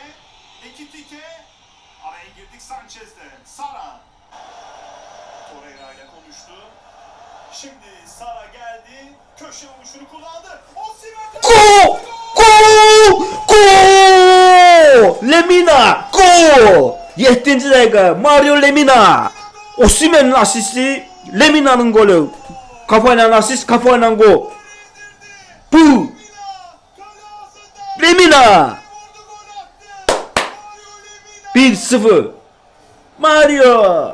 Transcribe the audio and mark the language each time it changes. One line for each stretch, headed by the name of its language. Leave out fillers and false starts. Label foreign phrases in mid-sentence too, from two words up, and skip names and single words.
Azerbaijani: Gol! Gol! Gol! Lemina! Gol! 7-ci dəqiqə Mario Lemina.
Turkish: Osimhen'in asisti, Lemina'nın golü. Kafayla asist, kafayla gol. Bu! Lemina! 1-0. Mario!